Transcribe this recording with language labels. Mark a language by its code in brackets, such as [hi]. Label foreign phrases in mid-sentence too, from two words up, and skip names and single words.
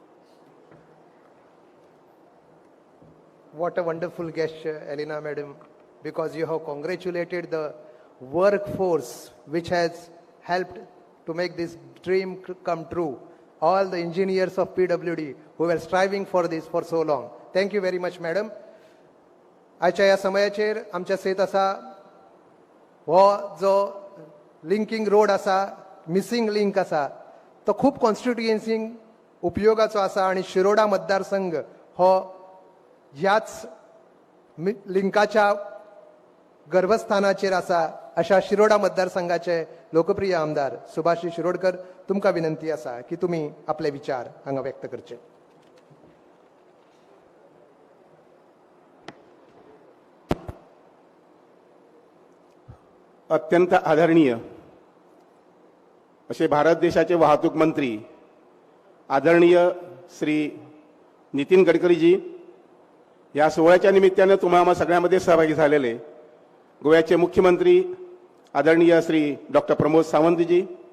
[en] What a wonderful gesture, Elena Madam, because you have congratulated the workforce which has helped to make this dream come true. All the engineers of PWD who were striving for this for so long. Thank you very much, Madam. [kok] आजच्या ह्या समयाचेर आमच्या सयत आसा हो जो [en] linking road [kok] आसा, [en] missing link [kok] आसा, तो खूब कॉन्स्टिट्युएन्सींक उपयोगाचो आसा आनी शिरोडा मतदारसंघ हो ह्याच लिंकाच्या गर्भस्थानाचेर आसा अशा शिरोडा मतदारसंघाचे लोकप्रिय आमदार सुभाष शिरोडकर, तुमकां विनंती आसा की तुमी आपले विचार हांगा व्यक्त करचे. [mr] अत्यंत आदरणीय असे भारत देशाचे वाहतूक मंत्री आदरणीय श्री नितीन गडकरीजी, या सोहळ्याच्या निमित्ताने तुम्हा सगळ्यांमध्ये सहभागी झालेले गोव्याचे मुख्यमंत्री आदरणीय श्री डॉक्टर प्रमोद सावंतजी,